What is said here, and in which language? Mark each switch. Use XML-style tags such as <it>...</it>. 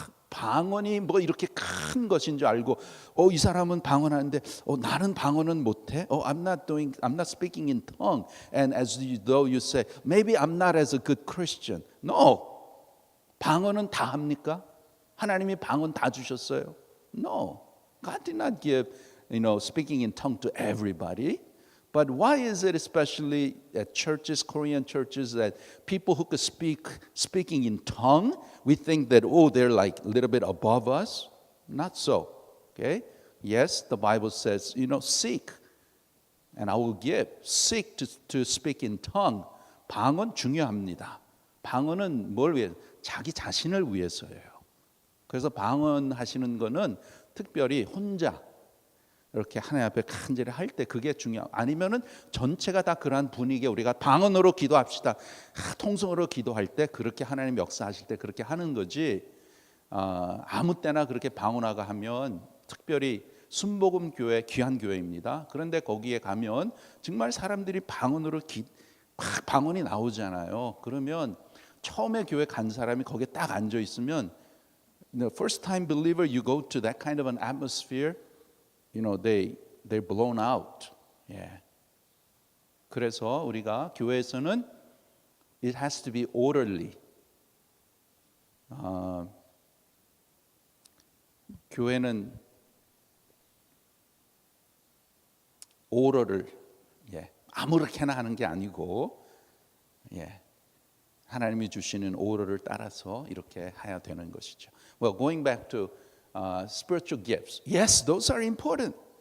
<ko>방언이 뭐 이렇게 큰 것인 줄 알고 이 사람은 방언하는데 나는 방언은 못해.</ko> <en>I'm not speaking in tongue. And as though you say, maybe I'm not as a good Christian.</en> <ko>No. 방언은 다 합니까? 하나님이 방언 다 주셨어요?</ko> <en>No. God did not give, speaking in tongue to everybody. But why is it especially at churches, Korean churches, that people who could speaking in tongue, we think that, they're like a little bit above us? Not so, okay? Yes, the Bible says, seek, and I will give. Seek to speak in tongue.</en> <ko>방언 중요합니다. 방언은 뭘 위해? 자기 자신을 위해서예요. 그래서 방언하시는 거는 특별히 혼자 이렇게 하나님 앞에 간절히 할 때 그게 중요하고 아니면은 전체가 다 그러한 분위기에 우리가 방언으로 기도합시다. 통성으로 기도할 때 그렇게 하나님 역사하실 때 그렇게 하는 거지. 아무 때나 그렇게 방언하고 하면 특별히 순복음 교회 귀한 교회입니다. 그런데 거기에 가면 정말 사람들이 방언으로 방언이 나오잖아요. 그러면 처음에 교회 간 사람이 거기에 딱 앉아 있으면</ko> <en>the first time believer you go to that kind of an atmosphere they're blown out.</en> <ko>예. 그래서 우리가 교회에서는</ko> <en>it has to be orderly.</en> <ko>교회는 오더를 아무렇게나 하는 게 아니고 하나님이 주시는 오더를 따라서 이렇게 해야 되는 것이죠.</ko> <en>Well, going back to spiritual gifts. Yes, those are important.</en>